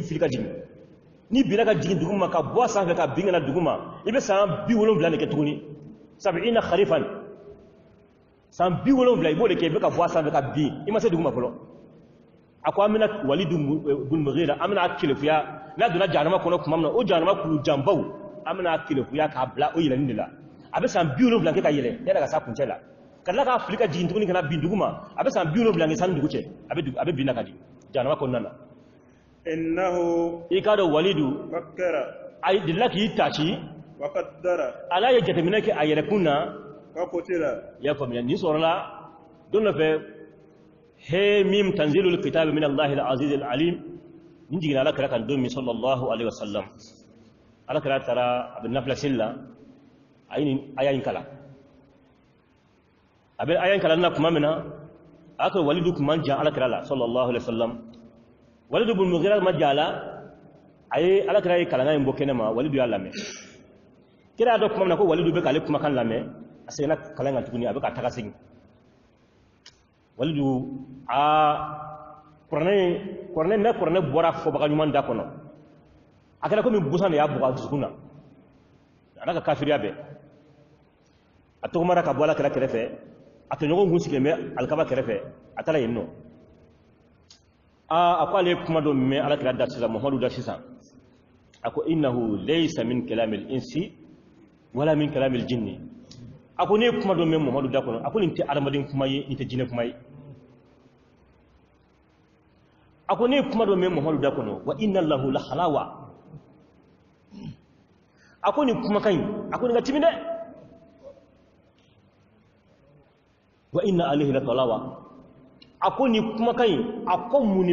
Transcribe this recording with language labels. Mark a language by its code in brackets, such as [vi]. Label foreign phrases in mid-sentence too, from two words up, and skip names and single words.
[bm] gosi ki filika jimi ni bila ka jigin duguma ka bɔ sanfɛ ka bin kana duguma i bɛ san 70 de kɛ tuguni 70 kharifan san 70 i b'o de kɛ i bɛ ka bɔ sanfɛ ka bin i ma se duguma fɔlɔ a ko amina walidu bun mughira amina kelefuya n'a donna jahanama kɔnɔ tuma min na o jahanama kulu janbaw amina kelefuya k'a bila o yɛlɛnin de la a bɛ san 70 kɛ ka yɛlɛ ne yɛrɛ ka sa kuncɛ la ka tila k'a fili ka jigin tuguni kana bin duguma a bɛ san 70 kɛ sani dugu cɛ a bɛ bin na ka di jahanama kɔnɔna na innahu i k'a dɔn walidu fakkara a delila k'i taci [ar] وقدر [bm] ala ye jateminɛ kɛ a yɛrɛkun na [ar] وقتل [bm] i y'a faamuya nin sɔrɔla don dɔ fɛ mim [ar] تنزيل الكتاب من الله العزيز العليم [bm] nin jiginna ala kira kan don min [ar] صلى الله عليه وسلم [bm] ala kira taara a bɛ nafila seli la a ye nin aya in kalan a bɛ aya in kalan na tuma min na a y'a sɔrɔ walidu tun man jan ala kira la [ar] صلى الله عليه وسلم [bm] walidu bun mughira ma jan a la a ye ala kira ye kalankan in bɔ kɛnɛ ma walidu y'a lamɛn kira y'a dɔn tuma min na ko walidu bɛ k'ale kumakan lamɛn a seginna kalan kan tuguni a bɛ ka taga segin walidu kuranɛ bɔra fɔbaga ɲuman da kɔnɔ a kɛra komi busan de y'a bugɔ a dusukun na a n'a ka kafiriya bɛɛ a tɔgɔmara ka bɔ ala kira kɛrɛfɛ a tɔɲɔgɔn kun sigilen bɛ alikaba kɛrɛfɛ a taara yen nɔ a ko ale ye kuma dɔ mɛn ala kira da sisan muhamadu da sisan a ko [ar] إنه ليس من كلام الإنس ولا من كلام الجن [bm] a ko ne ye kuma dɔ mɛn muhamadu da kɔnɔ a ko nin tɛ adamaden kuma ye nin tɛ jinɛ kuma ye a ko ne ye kuma dɔ mɛn muhamadu da kɔnɔ [ar] وإن له لحلاوة [bm] a ko nin kumakan in a ko nin ka timi dɛ [ar] وإن عليه لطلاوة [bm] a ko nin kumakan in a ko mun